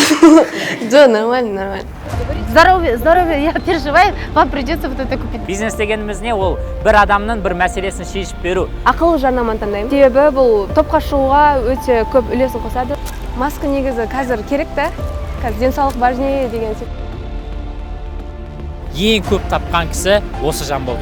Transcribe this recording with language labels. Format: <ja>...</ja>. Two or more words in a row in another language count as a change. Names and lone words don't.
<ru>Да, нормально, нормально. Здоровье, я переживаю, вам придется вот это купить.</ru> <kk>Бизнес дегеніміз не, ол бір адамның бір мәселесін шешіп беру. Ақылы жарнаманы таңдаймын. Себебі бұл топқа шығуға өте көп үлесін қосады. Маска негізі қазір керек та. Қазір денсаулық важнее деген сияқты. Ең көп тапқан кісі осы жан болды.</kk>